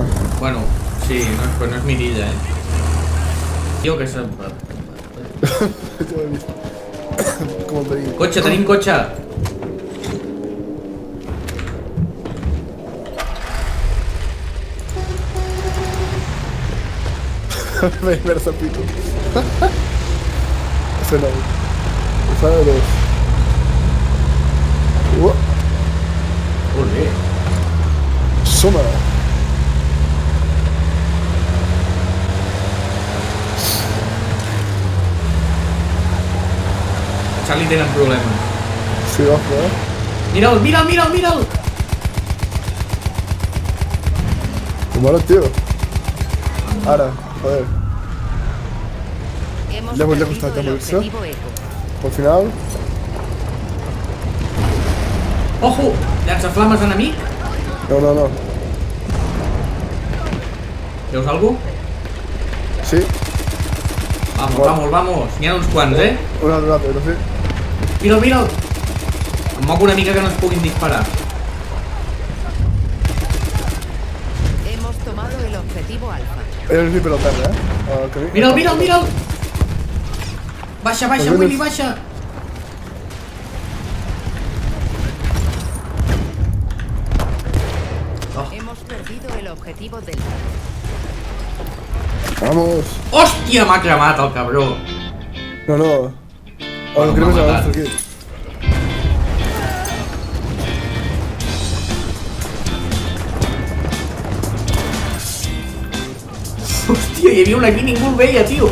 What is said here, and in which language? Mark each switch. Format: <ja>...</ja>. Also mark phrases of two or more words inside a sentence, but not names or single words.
<ca>Bueno, sí, però no és mirilla, Jo que sé... Ja ho he vist. Com el veí. Cotxe, tenim cotxe! Merda, pico.</ca> <es>Ese no. Esa de dos. Olé. Suma.</es> <ca>Charlie tenen problemes.</ca> <es>Sí, ojo,</es> <ca>Mira'l, mira'l, mira'l, mira'l!</ca> <es>Que mola, tío.</es> <ca>Ara,</ca> <es>joder. Ya voy a costar de morirse. Al final. Ojo!</es> <ca>Llançaflames enemic? No, no, no. Veus algú? Sí.</ca> <es>Vamos, Bueno. vamos, vamos.</es> <ca>N'hi ha uns quants, Un altre, no sé. Mira'l, mira'l! Em moc una mica que no ens puguin disparar.</ca> <es>Hemos tomado el objetivo alfa.</es> <ca>Era el sniper al terra, Mira'l, mira'l, mira'l! Baixa, baixa, Willy, baixa!</ca> <es>Hemos perdido el objetivo del... Vamos.</es> <ca>Hòstia, m'ha cremat el cabró! No, no. Bueno, El cremes m'ha a matat. l'altre aquí. Hòstia, hi havia un aquí, ningú el veia, tio!</ca>